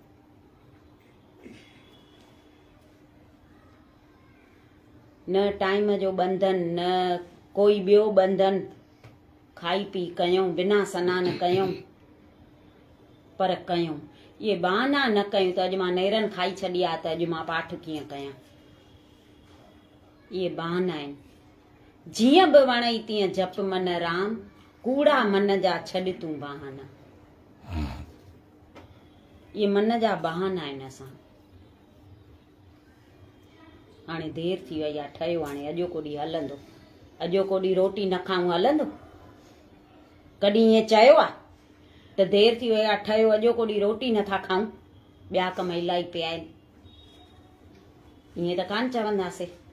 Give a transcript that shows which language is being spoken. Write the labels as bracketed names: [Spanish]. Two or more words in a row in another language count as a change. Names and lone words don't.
[Sindhi] न टाइम जो बंधन, न कोई ॿियो बंधन, खाई पी कयूं, बिना सनान कयूं, पर कयूं। इहे बहाना न कयूं त अॼु मां नेरनि खाई छॾी आहे त अॼु मां पाठ कीअं कयां। इहे बहाना आहिनि। जीअं बि वणई तीअं जप मन राम, कूड़ा मन जा छॾ तूं बहाना। इहे मन जा बहाना आहिनि। असां हाणे देरि थी वई आहे, ठहियो हाणे अॼोको ॾींहुं हलंदो। अॼोको ॾींहुं रोटी न खाऊं हलंदो? कॾहिं ईअं चयो आहे त देरि थी वई आहे ठहियो, अॼोको ॾींहुं रोटी नथा खाऊं, ॿिया कम इलाही पिया आहिनि, ईअं त कान चवंदासीं।